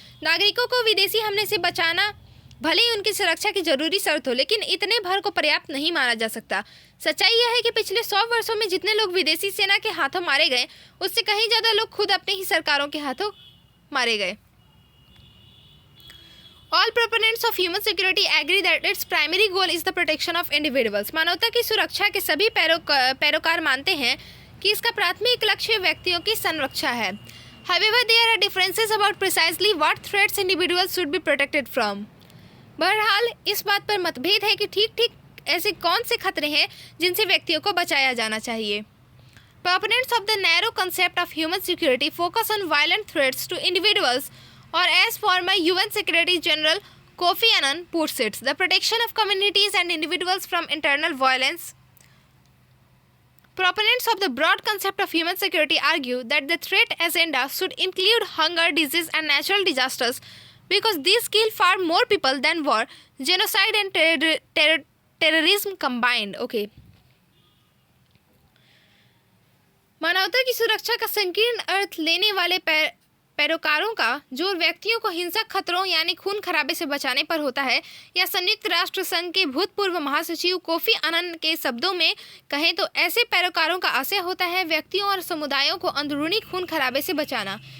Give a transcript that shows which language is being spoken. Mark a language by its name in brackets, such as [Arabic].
[Hindi] नागरिकों को विदेशी हमले से बचाना भले ही उनकी सुरक्षा की जरूरी शर्त हो, लेकिन इतने भर को पर्याप्त नहीं माना जा सकता। सच्चाई यह है कि पिछले 100 वर्षों में जितने लोग विदेशी सेना के हाथों मारे गए, उससे कहीं ज़्यादा लोग खुद अपने ही सरकारों के हाथों मारे गए। [English] All proponents of human security agree that its primary goal is the protection of individuals. [Hindi] मानवता की सुरक्षा के सभी पैरोकार मानते हैं कि इसका प्राथमिक लक्ष्य व्यक्तियों की संरक्षा है। [English] However, there are differences about precisely what threats individuals should be protected from. [Hindi] बहरहाल इस बात पर मतभेद है कि ठीक ऐसे कौन से खतरे हैं जिनसे व्यक्तियों को बचाया जाना चाहिए। [English] Proponents of the narrow concept of human security focus on violent threats to individuals, or as former UN Secretary General Kofi Annan puts it, the protection of communities and individuals from internal violence. Proponents of the broad concept of human security argue that the threat agenda should include hunger, disease, and natural disasters because these kill far more people than war, genocide, and terrorism combined. Okay. [Hindi] मानवता की सुरक्षा का संकीर्ण अर्थ लेने वाले पैरोकारों का जोर व्यक्तियों को हिंसक खतरों यानी खून खराबे से बचाने पर होता है, या संयुक्त राष्ट्र संघ के भूतपूर्व महासचिव कोफी अनन के शब्दों में कहें तो ऐसे पैरोकारों का आशय होता है व्यक्तियों और समुदायों को अंदरूनी खून खराबे से बचाना।